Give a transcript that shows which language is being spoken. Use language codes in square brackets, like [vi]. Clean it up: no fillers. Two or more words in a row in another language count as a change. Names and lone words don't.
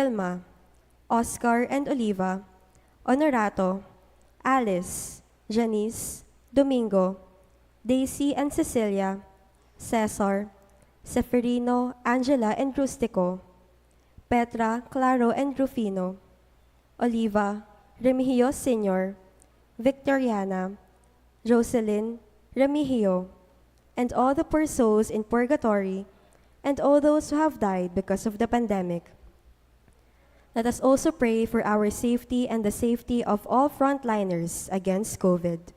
[en] Wilma, Oscar and Oliva, Honorato, Alice, Janice, Domingo, Daisy and Cecilia, Cesar, Seferino, Angela and Rustico, Petra, Claro and Rufino, Oliva, Remigio Sr., Victoriana, Jocelyn, Remigio, and all the poor souls in purgatory, and all those who have died because of the pandemic. Let us also pray for our safety and the safety of all frontliners against COVID.